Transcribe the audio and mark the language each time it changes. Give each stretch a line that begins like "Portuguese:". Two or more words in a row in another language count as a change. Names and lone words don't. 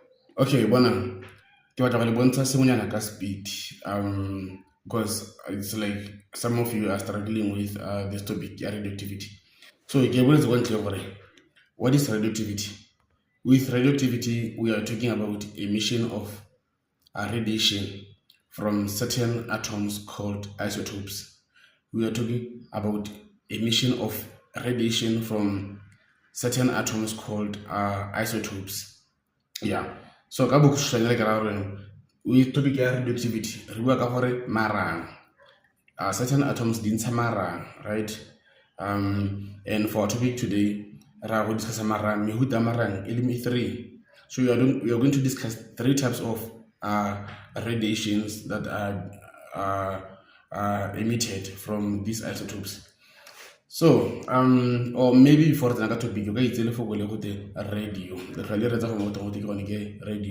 Tswana: Okay, bona ke batla go le bontsha sengwenyana ka speed.
English: Because it's like some of you are struggling with this topic, radioactivity.
Tswana: So ke boletse kwa ntle gore
English: what is radioactivity? With radioactivity, we are talking about emission of radiation from certain atoms called isotopes. We are talking about emission of radiation from certain atoms called isotopes. Yeah.
Tswana: So ka bokhutswane le ke ra gore
English: with topic
Tswana: ya radioactivity re bua ka gore marang,
English: certain atoms
Tswana: di ntsha marang,
English: right? And for our topic today,
Tswana: ra go discuss marang, mehuta ya marang e leng three.
English: So we are going to discuss three types of radiations that are emitted from these isotopes. So, or maybe before the topic, you guys tell for radio. The failure is radio.